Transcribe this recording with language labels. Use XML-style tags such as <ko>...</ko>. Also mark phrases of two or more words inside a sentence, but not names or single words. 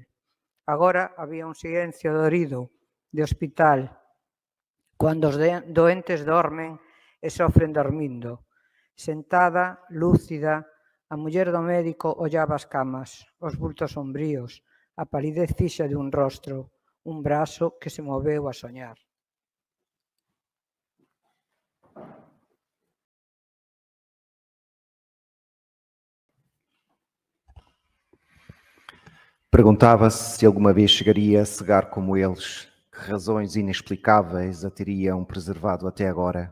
<gl>Agora había un silencio dorido, de hospital, cando os doentes dormen e sofren dormindo. Sentada, lúcida, a muller do médico ollaba as camas, os bultos sombríos, a palidez fixa de un rostro, un brazo que se moveu a soñar.</gl> <pt>Perguntava-se se alguma vez chegaria a cegar como eles, que razões inexplicáveis a teriam preservado até agora.</pt>